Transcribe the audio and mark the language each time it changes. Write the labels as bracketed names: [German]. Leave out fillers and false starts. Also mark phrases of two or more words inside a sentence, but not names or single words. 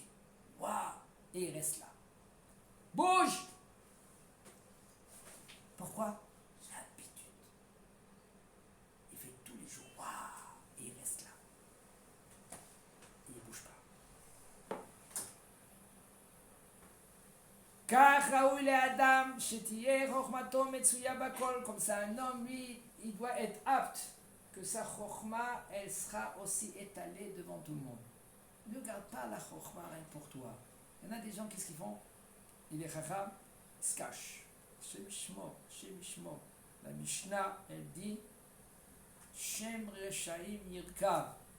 [French] Waouh, et il reste là. Bouge! Pourquoi? L'habitude. Il fait tous les jours. Waouh, et il reste là. Il ne bouge pas. [Hebrew] כך ראוי לאדם שתהיה חוכמתו מצויה בכל. [French] Comme ça, un homme, lui, il doit être apte que sa chokhma, elle sera aussi étalée devant tout le monde. Ne garde pas la chokhma rien pour toi. Il y en a des gens, qu'est-ce qu'ils font? Il est chacham, il se cache. [Hebrew] שם שמו. [French] La Mishnah, elle dit [Hebrew] שם רשעים ירקב.